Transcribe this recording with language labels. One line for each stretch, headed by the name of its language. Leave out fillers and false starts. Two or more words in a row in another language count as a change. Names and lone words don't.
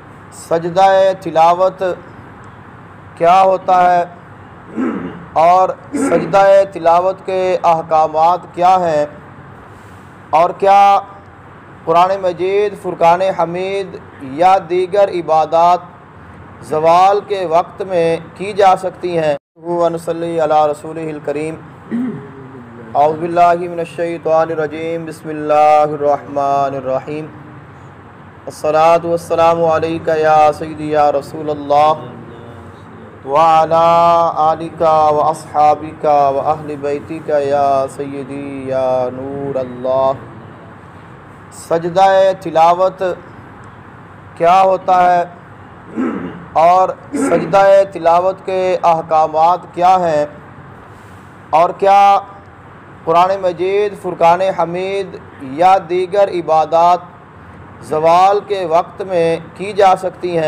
Urdu: سجدۂ تلاوت کیا ہوتا ہے اور سجدۂ تلاوت کے احکامات کیا ہیں، اور کیا قرآن مجید، فرقان حمید یا دیگر عبادت زوال کے وقت میں کی جا سکتی ہیں.
Arabic: ونصلي على رسوله الكريم. أعوذ بالله من الشيطان الرجيم. بسم الله الرحمن الرحيم. الصلاة والسلام عليك يا سيدي يا رسول الله وعلى آلك وأصحابك وأهل بيتك يا سيدي يا نور الله.
Urdu: سجدۂ تلاوت کیا ہوتا ہے اور سجدۂ تلاوت کے احکامات کیا ہیں، اور کیا قرآن مجید، فرقان حمید یا دیگر عبادت زوال کے وقت میں کی جا سکتی ہیں.